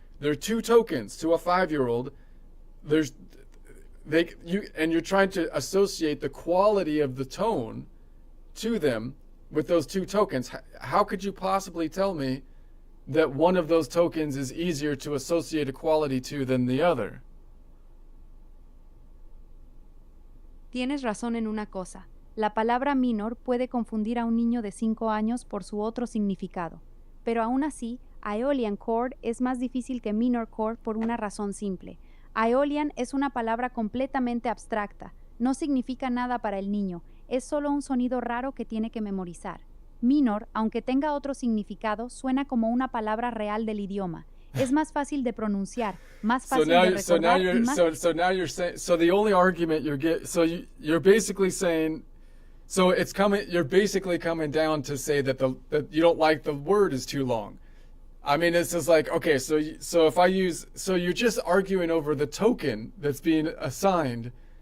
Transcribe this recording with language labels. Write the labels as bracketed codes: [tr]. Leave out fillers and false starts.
[en] There are two tokens to a 5-year-old. You're trying to associate the quality of the tone to them with those two tokens. How could you possibly tell me that one of those tokens is easier to associate a quality to than the other? [es] Tienes razón en una cosa. La palabra minor puede confundir a un niño de 5 años por su otro significado. Pero aún así, Aeolian chord es más difícil que minor chord por una razón simple. Aeolian es una palabra completamente abstracta. No significa nada para el niño. Es solo un sonido raro que tiene que memorizar. Minor, aunque tenga otro significado, suena como una palabra real del idioma. Es más fácil de pronunciar, más fácil de recordar y más... [en] So now you're saying, so the only argument you're basically saying, you're basically coming down to say that you don't like the word is too long. I mean, it's just like, okay, so you're just arguing over the token that's being assigned.